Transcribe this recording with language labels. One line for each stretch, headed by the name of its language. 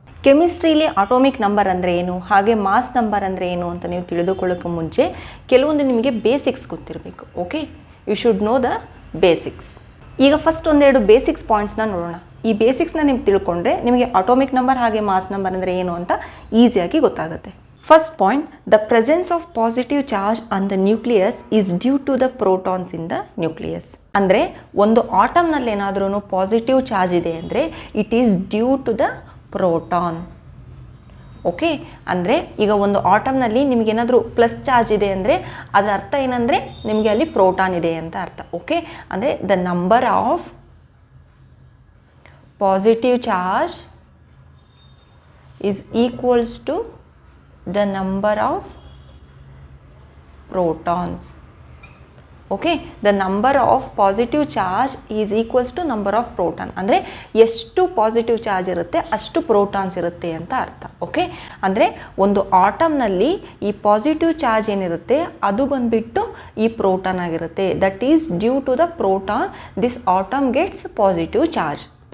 Kannada: ಕೆಮಿಸ್ಟ್ರಿಲಿ atomic number ಅಂದರೆ ಏನು ಹಾಗೆ ಮಾಸ್ ನಂಬರ್ ಅಂದರೆ ಏನು ಅಂತ ನೀವು ತಿಳಿದುಕೊಳ್ಳೋಕ್ಕೆ ಮುಂಚೆ ಕೆಲವೊಂದು ನಿಮಗೆ ಬೇಸಿಕ್ಸ್ ಗೊತ್ತಿರಬೇಕು.
English: Okay, you should know the basics.
Kannada: ಈಗ ಫಸ್ಟ್ ಒಂದೆರಡು ಬೇಸಿಕ್ಸ್ ಪಾಯಿಂಟ್ಸ್ನ ನೋಡೋಣ. ಈ ಬೇಸಿಕ್ಸ್ನ ನೀವು ತಿಳ್ಕೊಂಡ್ರೆ ನಿಮಗೆ ಅಟೋಮಿಕ್ ನಂಬರ್ ಹಾಗೆ ಮಾಸ್ ನಂಬರ್ ಅಂದರೆ ಏನು ಅಂತ ಈಸಿಯಾಗಿ ಗೊತ್ತಾಗುತ್ತೆ.
English: First point, the presence of positive charge on the nucleus is due to the protons in the nucleus.
Kannada: ಅಂದರೆ ಒಂದು ಆಟಮ್ನಲ್ಲಿ ಏನಾದ್ರೂ ಪಾಸಿಟಿವ್ ಚಾರ್ಜ್ ಇದೆ ಅಂದರೆ
English: It is due to the proton.
Kannada: Okay, ಅಂದರೆ ಈಗ ಒಂದು ಆಟಮ್ನಲ್ಲಿ ನಿಮಗೇನಾದರೂ ಪ್ಲಸ್ ಚಾರ್ಜ್ ಇದೆ ಅಂದರೆ ಅದರ ಅರ್ಥ ಏನಂದರೆ ನಿಮಗೆ ಅಲ್ಲಿ ಪ್ರೋಟಾನ್ ಇದೆ ಅಂತ ಅರ್ಥ.
English: Okay, ಅಂದರೆ the number of positive charge is equals to the number of protons. Okay, the number of positive charge is equals to number of proton.
Kannada: ಅಂದರೆ ಎಷ್ಟು ಪಾಸಿಟಿವ್ ಚಾರ್ಜ್ ಇರುತ್ತೆ ಅಷ್ಟು ಪ್ರೋಟಾನ್ಸ್ ಇರುತ್ತೆ ಅಂತ ಅರ್ಥ. ಓಕೆ, ಅಂದರೆ ಒಂದು ಆಟಮ್ನಲ್ಲಿ ಈ ಪಾಸಿಟಿವ್ ಚಾರ್ಜ್ ಏನಿರುತ್ತೆ ಅದು ಬಂದುಬಿಟ್ಟು ಈ ಪ್ರೋಟಾನ್ ಆಗಿರುತ್ತೆ.
English: That is due to the proton this atom gets positive charge.